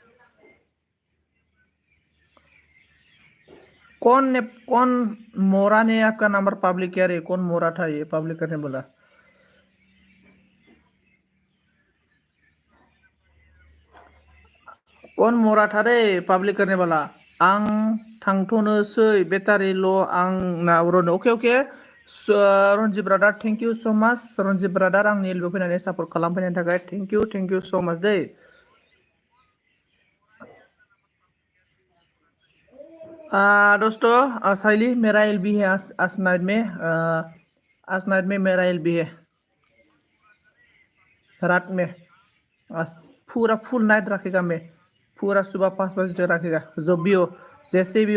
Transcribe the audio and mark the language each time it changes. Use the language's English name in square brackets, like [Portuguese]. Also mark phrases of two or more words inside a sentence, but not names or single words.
[Hindi] कौन मोरा ने आपका नंबर पब्लिक किया रे कौन मोरा था ये पब्लिक करने बोला कौन मोरा था रे पब्लिक करने वाला [Bodo] आं थांथ'नोसै बेटारिल' आंना ओके रनजित ब्रादार [English] thank you so much [Bodo] रनजित ब्रादार आंनि एलबो फैनानै सापर्ट खालामफैनायनि थाखाय [English] thank you so much [Bodo] दै [Hindi] दोस्तों साइली मेरा एलबी है आज नाइट में आज नाइट में मेरा एलबी है रात में आज पूरा [English] full night [Hindi] रखेगा मैं पूरा सुबह 5 बजे तक रखेगा जो भी हो जैसे भी